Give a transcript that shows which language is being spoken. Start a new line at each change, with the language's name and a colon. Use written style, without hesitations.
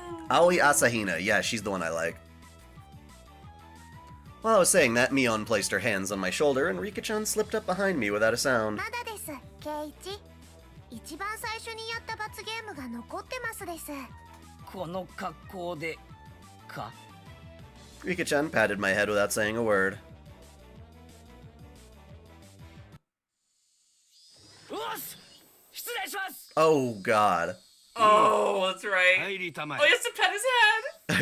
English: Aoi Asahina, yeah, she's the one I like. While I was saying that, Mion placed her hands on my shoulder and Rika-chan slipped up behind me without a sound.
Japanese: まだです、ケイチ。一番最初にやった罰ゲームが残ってますです。この格好でか。
English: Rika-chan patted my head without saying a word.
Japanese: うっす失礼します。
English: Oh god. Oh, that's right.
Japanese: 入りたまえ
English: Oh, he has to pet his head.